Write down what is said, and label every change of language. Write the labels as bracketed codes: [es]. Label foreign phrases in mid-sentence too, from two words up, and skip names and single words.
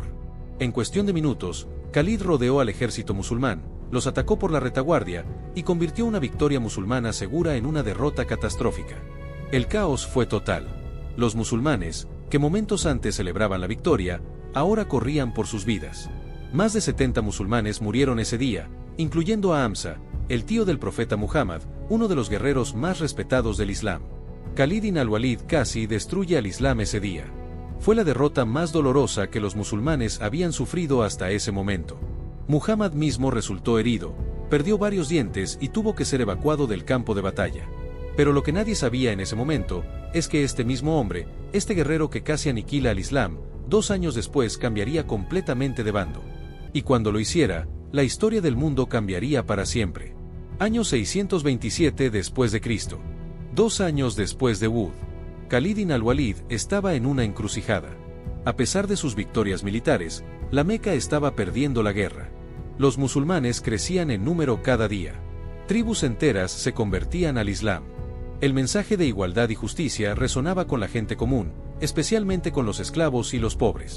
[es] En cuestión de minutos, Khalid rodeó al ejército musulmán, los atacó por la retaguardia, y convirtió una victoria musulmana segura en una derrota catastrófica. El caos fue total. Los musulmanes, que momentos antes celebraban la victoria, ahora corrían por sus vidas. Más de 70 musulmanes murieron ese día, incluyendo a Hamza, el tío del profeta Muhammad, uno de los guerreros más respetados del Islam. Khalid ibn al-Walid casi destruye al Islam ese día. Fue la derrota más dolorosa que los musulmanes habían sufrido hasta ese momento. Muhammad mismo resultó herido, perdió varios dientes y tuvo que ser evacuado del campo de batalla. Pero lo que nadie sabía en ese momento es que este mismo hombre, este guerrero que casi aniquila al Islam, 2 años después cambiaría completamente de bando. Y cuando lo hiciera, la historia del mundo cambiaría para siempre. Año 627 después de Cristo. 2 años después de Uhud, Khalid bin al-Walid estaba en una encrucijada. A pesar de sus victorias militares, la Meca estaba perdiendo la guerra. Los musulmanes crecían en número cada día. Tribus enteras se convertían al Islam. El mensaje de igualdad y justicia resonaba con la gente común, especialmente con los esclavos y los pobres.